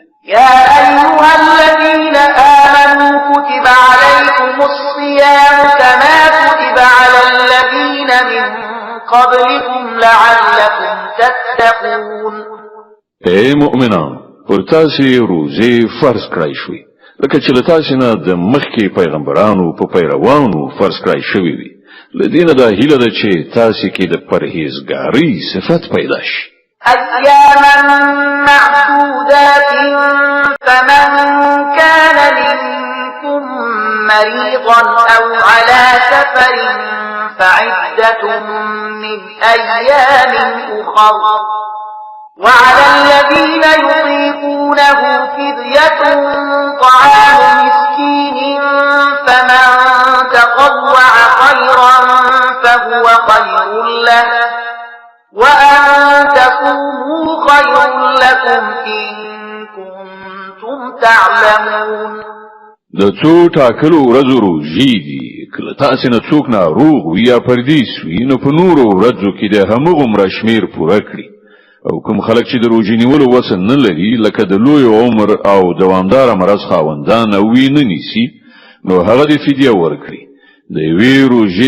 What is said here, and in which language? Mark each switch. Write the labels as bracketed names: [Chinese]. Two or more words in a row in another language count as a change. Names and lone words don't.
[Arabic] يا أيها الذين آمنوا كتب عليكم الصيام كما كتب على الذين من قبلكم لعلكم تتقون. [Pashto] اے مؤمنان، پر تاسو روزه فرض کړی شوی لکه چې له تاسو نه د مخکې پیغمبرانو په پیروانو فرض کړی شوی وي. لدینه دا هیله ده چې تاسو کې د پرهیزګاری صفت پیدا شي. [Arabic] أياما معدودات فمن كان منكم مريضا أو على سفر فعدة من أيام أخر، وعلى الذين يطيقونه فدية طعام مسكين، فمن تطوع خيرا فهو خير له، وأن تصوموا خير لكم إن كنتم تعلمون. [Pashto] د څو ټاکلو ورځو روژې دي کله تاسې نه څوک ناروغ وي یا پردیس وي نو په نورو ورځو کې د همغومره شمیر پوره کړي او کوم خلک چې د روژې نیولو وس نه لري لکه د لوی عمر او دوامداره مرض خاوندان او نه نیسي نو هغه د فدیه ورکړي د یوې روژې